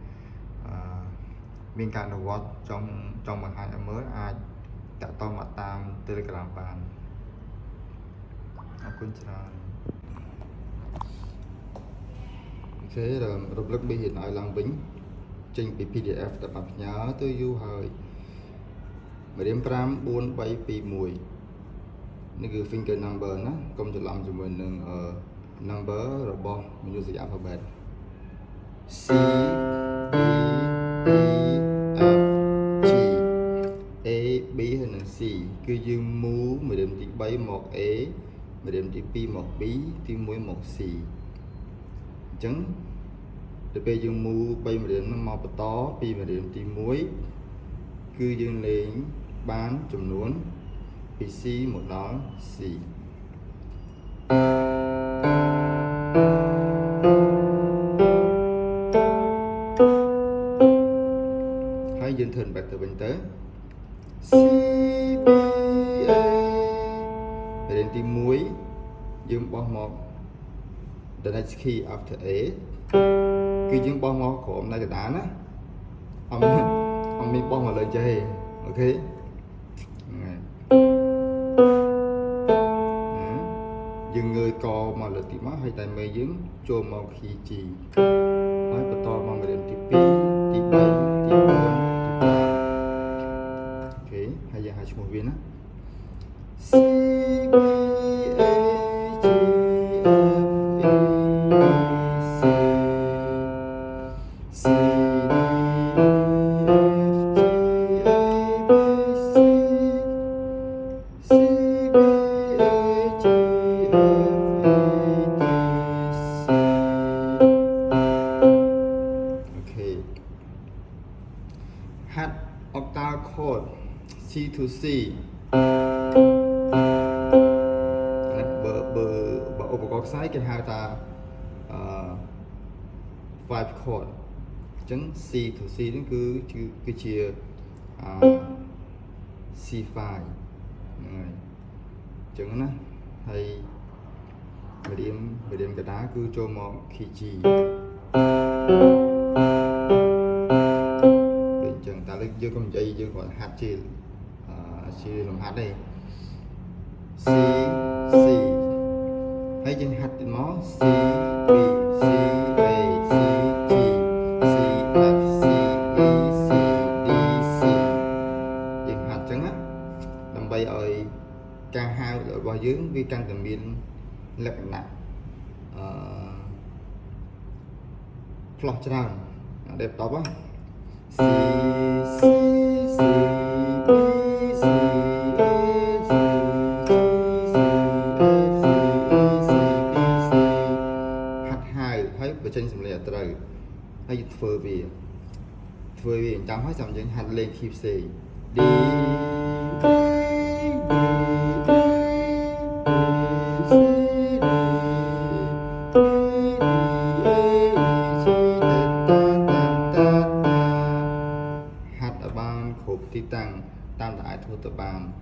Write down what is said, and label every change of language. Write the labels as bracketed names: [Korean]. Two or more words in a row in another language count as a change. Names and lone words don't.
[Khmer] មានការអនុវត្តចង់បង្ហាញឲ្យមើលអាចតាក់ទងមកតាម Telegram បានអរគុណច្រើនអូខេរំលឹកមេរៀនឲ្យឡើងវិញចេញពី PDF ដែលបានផ្ញើទៅយូរហើយមេរៀន5 4 3 2 1នេះគឺ [English] finger number [Khmer] ណាកុំច្រឡំជាមួយនឹង number របស់ [English] music alphabet [Khmer] C D E F G A B ហើយនិង C គឺយើង move មេរៀនទី3មក A មេរៀនទី2មក B ទី1មក C អញ្ចឹងទៅពេលយើង move 3មេរៀនហ្នឹងមកបន្តពីមេរៀនទី1គឺយើងលេងបានចំនួនពី C មកដល់ C ហើយយើង [English] turn back [Khmer] ទៅវិញទៅ C B A មេរៀនទី1យើងបោះមក [English] the next key after A [Khmer] គឺយើងបោះមកក្រោមដៃកណ្ដាលណាអត់មានបោះមកលើចេះទេអូខេហ្នឹង ហើយយើងងើយកមកលើទីមកហើយតែមេយើងចូលមក key G ហើយបន្តមកមេរៀនទី2ទី3ទី4 អូខេហើយយើងហៅឈ្មោះវាណា C B A G F E C C D E F G A B C C B A G F A D C អូខេហាត់ [English] octave chord C to C [Khmer] បើឧបករណ៍ខ្សែគេហៅថា5 chord អញ្ចឹង [English] C to C [Khmer] ហ្នឹងគឺជា C5 ហ្នឹងហើយអញ្ចឹងណាហើយមេរៀនកណ្ដាលគឺចូលមក key G ដូចអ ញ្ចឹងតែលើកយើងកុំនិយាយយើងគាត់ហាត់ជាលំហាត់ទេ C C ហើយយើងហាត់ទៀតមក C B C A C G C F C E C D C យើងហាត់អញ្ចឹងណាដើម្បីឲ្យការហៅរបស់យើងវាកាន់តែមានលក្ខណៈ ផ្លោះច្រើនដែលតប C C C B C A C G C F C E C B C ហាត់ហៅហើយបញ្ចេញសំឡេងឲ្យត្រូវហើយធ្វើវាចាំហើយចាំយើងហាត់លេង key ផ្សេង D Cហាត់ឲ្យបានគ្រប់ទីតាំងតាមតែអាចធ្វើទៅបាន